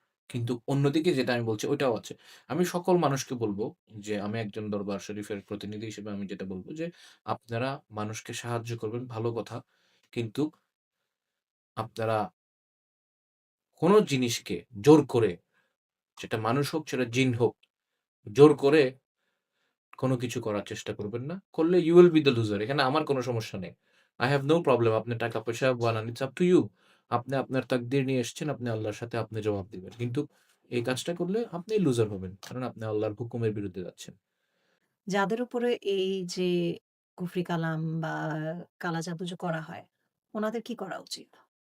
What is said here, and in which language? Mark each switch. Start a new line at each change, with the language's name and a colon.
Bangla: কিন্তু অন্যদিকে যেটা আমি বলছি ওইটাও আছে। আমি সকল মানুষকে বলব যে আমি একজন দরবার শরীফের প্রতিনিধি হিসেবে আমি যেটা বলব যে, আপনারা মানুষকে সাহায্য করবেন ভালো কথা। কিন্তু আপনারা কোন জিনিসকে জোর করে, সেটা মানুষ হোক, সেটা জিন হোক, জোর করে কোন কিছু করার চেষ্টা করবেন না। করলে
English: you will be the loser.
Bangla: এখানে আমার কোন সমস্যা নেই।
English: I have no problem.
Bangla: আপনি টাকা-পয়সা বানান,
English: it's up to you.
Bangla: আপনি আপনার তাকদীর নিয়ে এসেছেন, আপনি আল্লাহর সাথে আপনি জবাব দিবেন। কিন্তু এই কাজটা করলে আপনিই লুজার হবেন। কারণ আপনি আল্লাহর হুকুমের বিরুদ্ধে যাচ্ছেন। যাদের উপরে এই যে কুফরি কালাম বা কালা জাদু যে করা হয়, উনাদের কি করা উচিত?